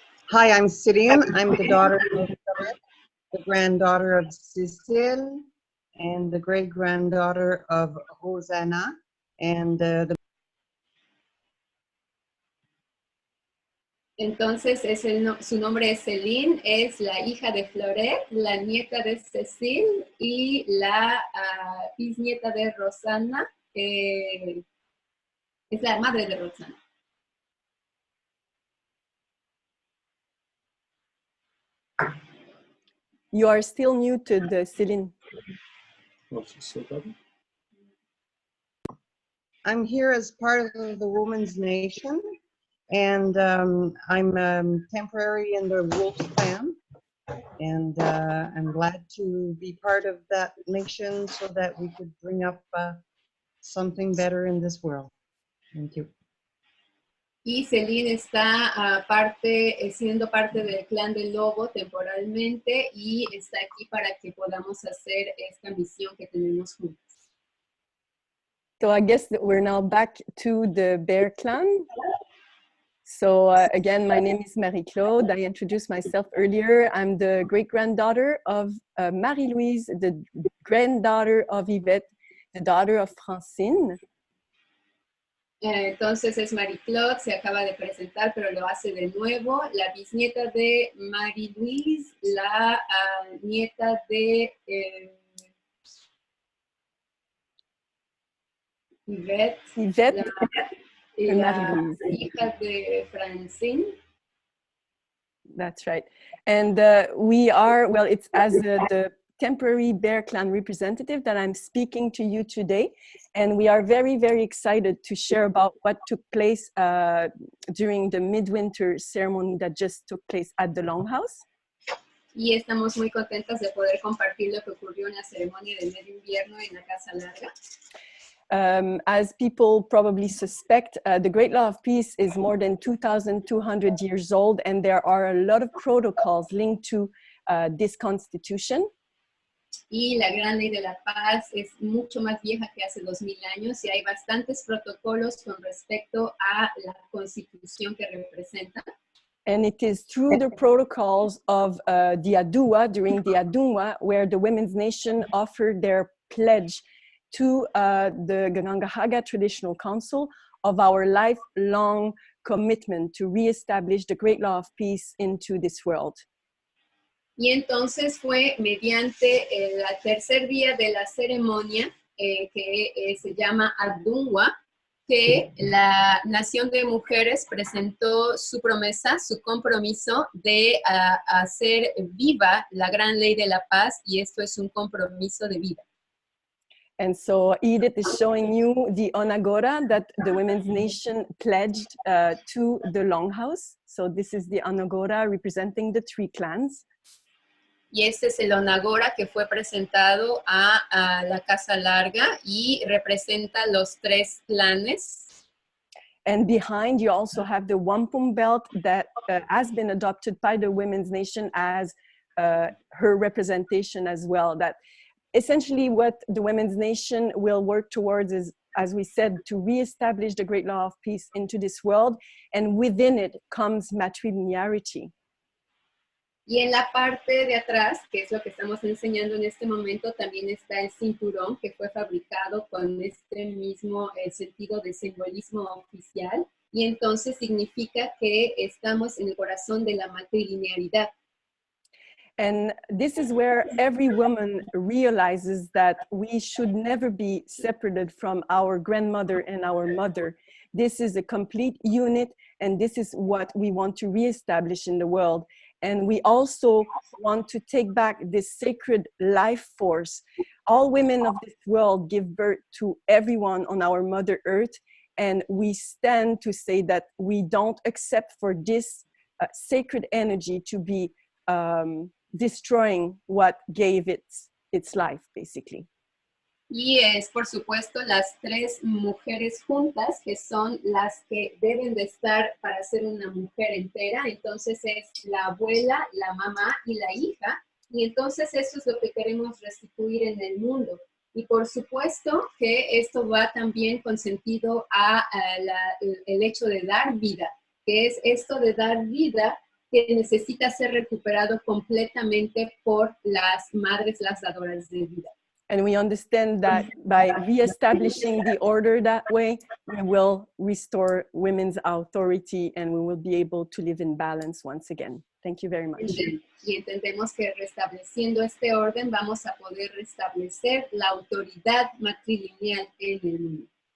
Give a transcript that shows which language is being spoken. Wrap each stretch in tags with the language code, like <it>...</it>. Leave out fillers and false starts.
<en>Hi, I'm Céline. I'm the daughter of the granddaughter of Cécile, and the great-granddaughter of Hosanna, and</en> <es>Entonces, su nombre es Céline, es la hija de Floret, la nieta de Cécile y la bisnieta de Rosana, es la madre de Rosana.</es> <en>You are still muted, Céline. I'm here as part of the Women's Nation, and I'm temporary in the Wolf Clan, and I'm glad to be part of that nation so that we could bring up something better in this world. Thank you.</en> <es>Y Céline está siendo parte del clan del lobo temporalmente, y está aquí para que podamos hacer esta misión que tenemos juntos.</es> <en>So I guess that we're now back to the Bear Clan. So again, my name is Marie-Claude. I introduced myself earlier. I'm the great-granddaughter of Marie-Louise, the granddaughter of Yvette, the daughter of Francine.</en> <es>Entonces es Marie-Claude, se acaba de presentar, pero lo hace de nuevo. La bisnieta de Marie-Louise, la nieta de Yvette, la hija de Francine.</es> <en>That's right. And we are, well, it's as the temporary Bear Clan representative that I'm speaking to you today. And we are very, very excited to share about what took place during the midwinter ceremony that just took place at the Longhouse.</en> <es>Y estamos muy contentas de poder compartir lo que ocurrió en la ceremonia de medio invierno en la Casa Larga.</es> <en>As people probably suspect, the Great Law of Peace is more than 2,200 years old, and there are a lot of protocols linked to this constitution.</en> <es>Y la Gran Ley de la Paz es mucho más vieja que hace 2000 años y hay bastantes protocolos con respecto a la Constitución que representa.</es> <en>And it is through the protocols of the Adua, during the Adunwa, where the Women's Nation offered their pledge to the Ganangahaga Traditional Council of our lifelong commitment to reestablish the Great Law of Peace into this world.</en> <es>Y entonces fue mediante el tercer día de la ceremonia, que se llama Adunwa, que la Nación de Mujeres presentó su promesa, su compromiso de hacer viva la Gran Ley de la Paz, y esto es un compromiso de vida.</es> <en>And so Edith is showing you the Onakora that the Women's Nation pledged to the Longhouse. So this is the Onakora representing the 3 clans.</en> <es>Y este es el Onakora que fue presentado a la Casa Larga y representa los 3 clanes.</es> <en>And behind you also have the Wampum belt that has been adopted by the Women's Nation as her representation as well. That essentially what the Women's Nation will work towards is, as we said, to reestablish the Great Law of Peace into this world, and within it comes matrilinearity.</en> <es>Y en la parte de atrás, que es lo que estamos enseñando en este momento, también está el cinturón que fue fabricado con este mismo sentido de simbolismo oficial, y entonces significa que estamos en el corazón de la matrilinearidad.</es> <en>And this is where every woman realizes that we should never be separated from our grandmother and our mother. This is a complete unit, and this is what we want to reestablish in the world. And we also want to take back this sacred life force. All women of this world give birth to everyone on our Mother Earth, and we stand to say that we don't accept for this sacred energy to be destroying what gave its life, basically.</en> <es>Y es, por supuesto, las 3 mujeres juntas, que son las que deben de estar para ser una mujer entera. Entonces es la abuela, la mamá y la hija. Y entonces eso es lo que queremos restituir en el mundo. Y por supuesto que esto va también con sentido a el hecho de dar vida, que es esto de dar vida que necesita ser recuperado completamente por las madres, las dadoras de vida.</es> <en>And we understand that by reestablishing the order that way, we will restore women's authority and we will be able to live in balance once again. Thank you very much.</en> <es>Y entendemos que restableciendo este orden vamos a poder restablecer la autoridad matrilineal en el mundo.</es>